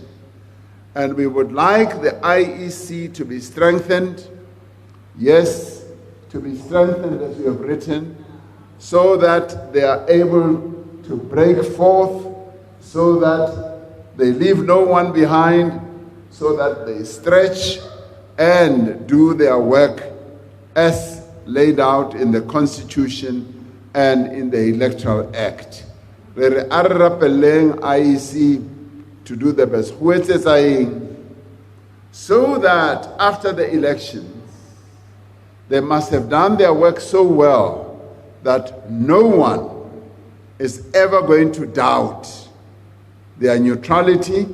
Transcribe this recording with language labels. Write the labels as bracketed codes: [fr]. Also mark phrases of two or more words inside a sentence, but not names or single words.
[en] And we would like the IEC to be strengthened, yes, to be strengthened as you have written, so that they are able to break forth, so that they leave no one behind, so that they stretch and do their work as laid out in the Constitution and in the Electoral Act. [st] Re re rapelleng [en] IEC to do the best, so that after the elections, they must have done their work so well that no one is ever going to doubt their neutrality.